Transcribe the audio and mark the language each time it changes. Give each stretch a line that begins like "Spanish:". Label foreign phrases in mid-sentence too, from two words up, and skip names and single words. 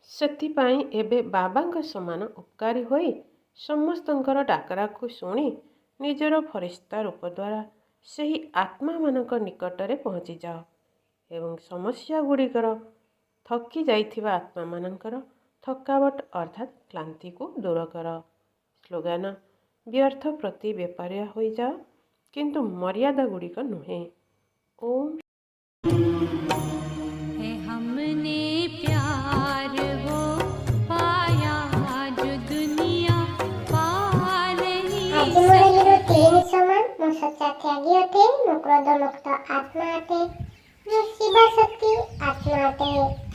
Odia: ସେଥିପାଇଁ ଏବେ ବାବାଙ୍କ ସମାନ ଉପକାରୀ ହୋଇ ସମସ୍ତଙ୍କର ଡାକରାକୁ ଶୁଣି ନିଜର ଫରିସ୍ତା ରୂପ ଦ୍ୱାରା ସେହି ଆତ୍ମାମାନଙ୍କ ନିକଟରେ ପହଞ୍ଚିଯାଅ ଏବଂ ସମସ୍ୟା ଗୁଡ଼ିକର ଥକି ଯାଇଥିବା ଆତ୍ମାମାନଙ୍କର ଥକାବଟ ଅର୍ଥାତ୍ କ୍ଳାନ୍ତିକୁ ଦୂର କର। ସ୍ଲୋଗାନ: ବ୍ୟର୍ଥ ପ୍ରତି ବେପାରିଆ ହୋଇଯାଅ କିନ୍ତୁ ମର୍ୟାଦା ଗୁଡ଼ିକ ନୁହେଁ। ଓମ୍
Hindi: है हमने प्यार वो पाया जो दुनिया पा नहीं
Odia: ଆଜି ମୋର ହିରୋ ତିନି ସମାନ। ମୁଁ ସଚ୍ଚା ତ୍ୟାଗୀ ଅଟେ, ମୁଁ କ୍ରୋଧ ମୁକ୍ତ ଆତ୍ମା ଅଟେ, ମୁଁ ଶିବା ଶକ୍ତି ଆତ୍ମା ଅଟେ।